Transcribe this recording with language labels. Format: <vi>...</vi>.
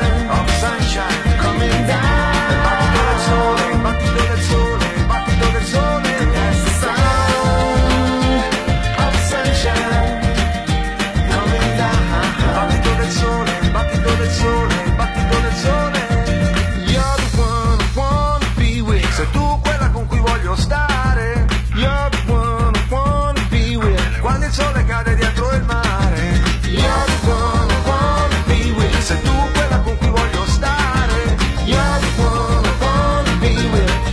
<en>Of sunshine coming down.</en> <it>Il battito del sole, il battito del sole, il battito del sole.</it> <en>That's the sound of sunshine Coming down.</en> <it>Il battito del sole, il battito del sole, il battito del sole.</it> <en>You're the one I wanna be with.</en> <it>Sei tu quella con cui voglio stare,</it> <en>You're the one I wanna be with.</en> <it>quando il sole cade dietro il mare.</it> <en>You're the one I wanna be with.</en> <it>Sei tu quella con cui voglio stare,</it> <en>You're the one I wanna be with.</en>